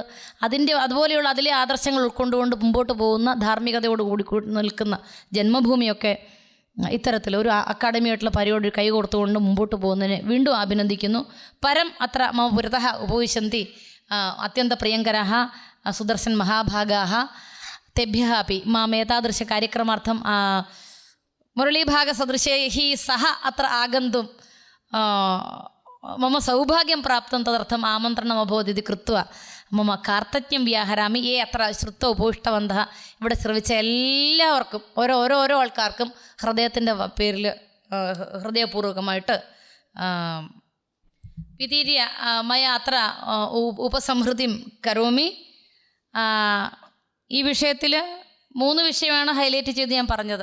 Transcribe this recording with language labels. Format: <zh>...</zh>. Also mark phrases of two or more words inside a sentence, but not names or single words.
<ml>അതുപോലെയുള്ള അതിലെ ആദർശങ്ങൾ ഉൾക്കൊണ്ടുകൊണ്ട് മുമ്പോട്ട് പോകുന്ന ധാർമ്മികതയോട് കൂടി നിൽക്കുന്ന ജന്മഭൂമിയൊക്കെ ഇത്തരത്തിൽ ഒരു അക്കാഡമിയായിട്ടുള്ള പരിപാടി കൈകോർത്തുകൊണ്ട് മുമ്പോട്ട് പോകുന്നതിനെ വീണ്ടും അഭിനന്ദിക്കുന്നു.</ml> <sa>പരം അത്ര മമ പുരതഃ ഉപവിശന്തി അത്യന്ത പ്രിയങ്കരാः സുദർശൻ മഹാഭാഗാः तेभ्यः अपि माम् एतादृश कार्यक्रमार्थं मुरलीभागसदृशैः सह अत्र आगन्तुं मम सौभाग्यं प्राप्तं तदर्थम् आमन्त्रणम् अभवत् इति कृत्वा मम कार्तज्ञं व्याहरामि. ये अत्र श्रुत्वा उपविष्टवन्तः</sa> <ml>ഇവിടെ ശ്രവിച്ച എല്ലാവർക്കും ഓരോ ആൾക്കാർക്കും ഹൃദയത്തിൻ്റെ പേരിൽ ഹൃദയപൂർവ്വകമായിട്ട്</ml> <sa>വിതീര്യ മയ അത്ര ഉപസംഹൃതിം കരോമി.</sa> <ml>ഈ വിഷയത്തിൽ 3 വിഷയമാണ് ഹൈലൈറ്റ് ചെയ്ത് ഞാൻ പറഞ്ഞത്.</ml>